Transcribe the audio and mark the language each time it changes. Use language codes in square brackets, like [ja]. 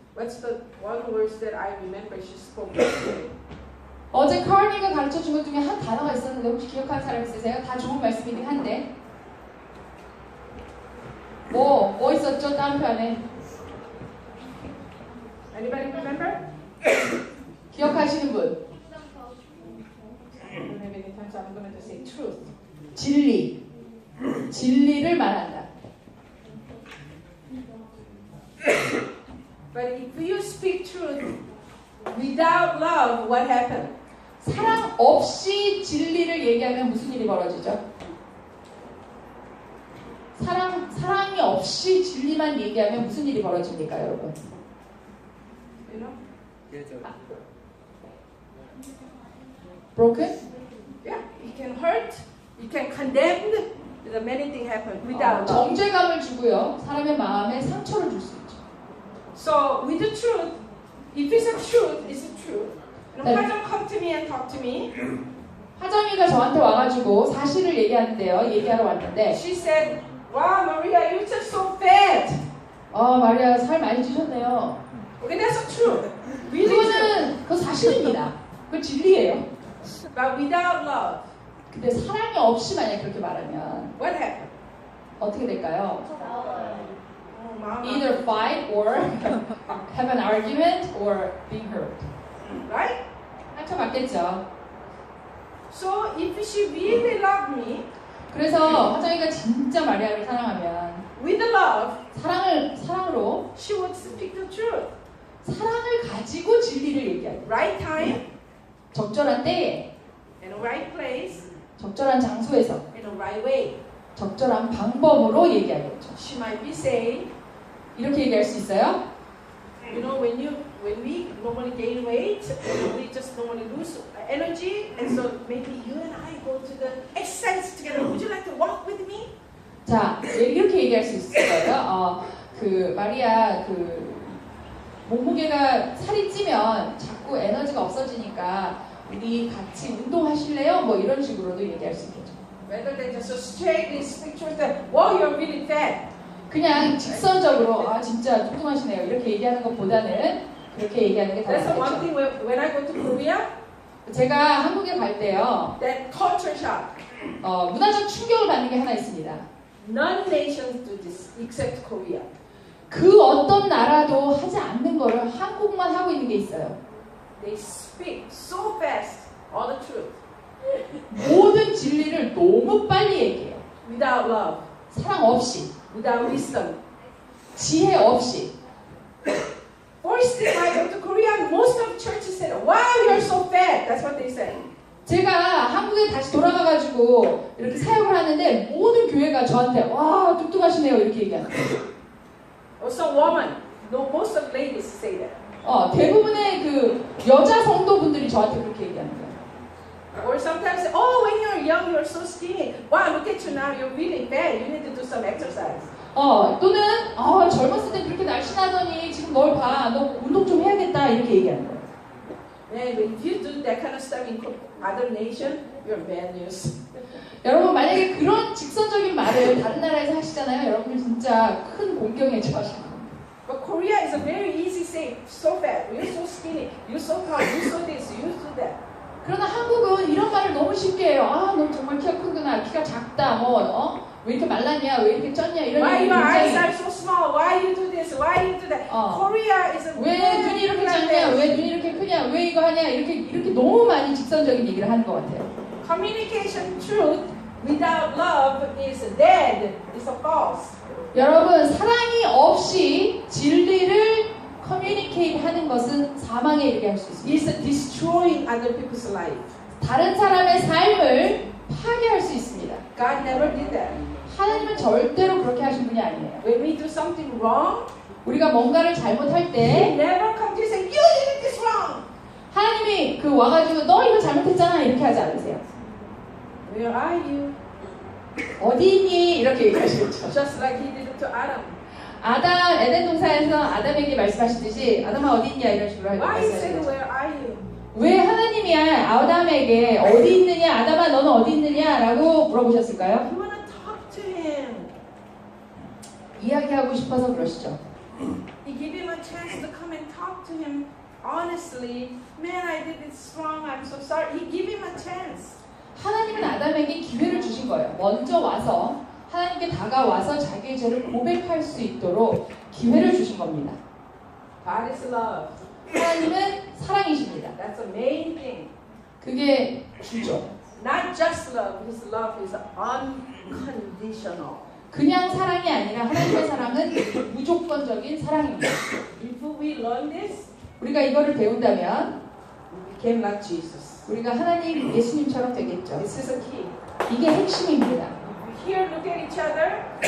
[en] What's the one words that I remember she spoke yesterday? [ko] 어제 카니가 가르쳐 준 것 중에 한 단어가 있었는데 혹시 기억하는 사람 있으세요? 다 좋은 말씀이긴 한데 뭐 있었죠? 다음 편에 [en] Anybody remember? [ko] 기억하시는 분? [en] I don't have any time, so I'm going to just say truth. [ko] 진리를 말한다. [en] But if you speak truth without love, what happened? [ko] 사랑 없이 진리를 얘기하면 무슨 일이 벌어지죠? 사랑이 없이 진리만 얘기하면 무슨 일이 벌어집니까, 여러분? [en] You know? [ko] 예절. [en] Broken? Yeah, you can hurt, you can condemn. The many things happen without love. [ko] 정죄감을 주고요. 사람의 마음에 상처를 줄 수 있죠. [en] So with the truth, if it's a truth, it's a truth. You know, [ko] 네. [en] 화정 come to me and talk to me. [ko] 화정이가 저한테 와가지고 사실을 얘기하러 왔는데 [en] She said, "Wow, Maria, you're just so fat." [ko] 마리아 살 많이 찌셨네요. [en] Okay, that's the truth. Really true. [ko] 그거 사실입니다. 그거 진리예요. [en] But without love, [ko] 근데 사랑이 없이 만약 그렇게 말하면 [en] what happened? [ko] 어떻게 될까요? [en] Oh, mama. Either fight or have an argument or being hurt. Right? [ko] 상처 받겠죠. [en] So if she really loved me, [ko] 그래서 화정이가 진짜 마리아를 사랑하면 [en] with the love, [ko] 사랑으로 [en] she would speak the truth. [ko] 사랑을 가지고 진리를 얘기하죠. [en] Right time, [ko] 적절한 때에 [en] in the right place, [ko] 적절한 장소에서 [en] in the right way. [ko] 적절한 방법으로 얘기하겠죠. [en] She might be saying, [ko] 이렇게 얘기할 수 있어요? [en] you know, when we normally gain weight, we just normally lose energy, and so maybe you and I go to the exercise together. Would you like to walk with me? [ko] 자, 이렇게 얘기할 수 있을 거예요. 마리아 몸무게가 살이 찌면 자꾸 에너지가 없어지니까 우리 같이 운동하실래요? 뭐 이런 식으로도 얘기할 수 있겠죠. [en] Rather than just straightly speak truth that, wow, you're really fat. [ko] 그냥 직선적으로 진짜 뚱뚱하시네요 이렇게 얘기하는 것보다는 그렇게 얘기하는 게 더 [en] That's the one [ko] 낫겠죠. [en] thing when I go to Korea, [ko] 제가 한국에 갈 때요 [en] that culture shock. [ko] 문화적 충격을 받는 게 하나 있습니다. [en] None nations do this except Korea. [ko] 그 어떤 나라도 하지 않는 거를 한국만 하고 있는 게 있어요. [en] They speak so fast all the truth [ko] 모든 진리를 너무 빨리 얘기해요. [en] without love, [ko] 사랑 없이, [en] without wisdom. [ko] 지혜 없이. [en] First thing I go to Korea, most of churches said, "Wow, you're so fat." That's what they said. [ko] 제가 한국에 다시 돌아가가지고 이렇게 사역을 하는데 모든 교회가 저한테 와 뚱뚱하시네요 이렇게 얘기하는 거예요. [en] Also, woman. No, most of ladies say that. [ko] 대부분의 그 여자 성도분들이 저한테 그렇게 얘기하는 거예요. [en] Or sometimes, oh, when you're young, you're so skinny. Wow, look at you now, you're really fat. You need to do some exercise. [ko] 또는 젊었을 때 그렇게 날씬하더니 지금 널 봐. 너 운동 좀 해야겠다. 이렇게 얘기하는 거예요. [en] And if you do that kind of stuff in other nation, you're bad news. [ko] 여러분 만약에 그런 직선적인 말을 다른 나라에서 하시잖아요. 여러분들 진짜 큰 공경에 처하실 겁니다. [en] But Korea is a very easy say. So fat, you're so skinny, you're so tall, you're so this, you're so that. [ko] 그러나 한국은 이런 말을 너무 쉽게 해요. 너 정말 키가 크구나. 키가 작다. 왜 이렇게 말랐냐? 왜 이렇게 쪘냐? 이런 [en] Why [ko] 얘기 [en] your eyes [ko] 굉장히 [en] are so small? Why you do this? Why you do that? Korea is a [ko] 왜 눈이 이렇게 작냐? 왜 눈이 이렇게 크냐? 왜 이거 하냐? 이렇게 너무 많이 직선적인 얘기를 하는 것 같아요. [en] Communication truth without love is dead. It's a false. [ko] 여러분 사랑이 없이 진리를 커뮤니케이트 하는 것은 사망에 이르게 할 수 있습니다. [en] It's destroying other people's life. [ko] 다른 사람의 삶을 파괴할 수 있습니다. [en] God never did that. [ko] 하나님은 절대로 그렇게 하신 분이 아니에요. [en] When we do something wrong, [ko] 우리가 뭔가를 잘못할 [en] He [ko] 때 [en] never come to you and say, you did this wrong. [ko] 하나님이 와가지고 너 이거 잘못했잖아 이렇게 하지 않으세요. [en] Where are you? [ko] 어디 있니? 이렇게 얘기하시겠죠. [en] Just like He did it to Adam. [ko] 에덴 동산에서 아담에게 말씀하시듯이 아담아 어디 있냐 이런 식으로 [en] Why He said, [ko] 말씀하시겠죠. [en] where are you? [ko] 왜 하나님이 아담에게 어디 있느냐 아담아 너는 어디 있느냐라고 물어보셨을까요? [en] You want to talk to Him. [ko] 이야기하고 싶어서 그러시죠. [en] He gave him a chance to come and talk to Him honestly. Man, I did this wrong. I'm so sorry. He gave him a chance. [ko] 하나님은 아담에게 기회를 주신 거예요. 먼저 와서 하나님께 다가와서 자기의 죄를 고백할 수 있도록 기회를 주신 겁니다. [en] God is love. [ko] 하나님은 사랑이십니다. [en] That's the main thing. [ko] 그게 주죠. [en] Not just love. His love is unconditional. [ko] 그냥 사랑이 아니라 하나님의 사랑은 무조건적인 사랑입니다. [en] If we learn this, [ko] 우리가 이거를 배운다면 [en] we became like Jesus. [ko] 우리가 하나님 예수님처럼 되겠죠. [en] This is a key. [ko] 이게 핵심입니다. [en] Here, look at each other.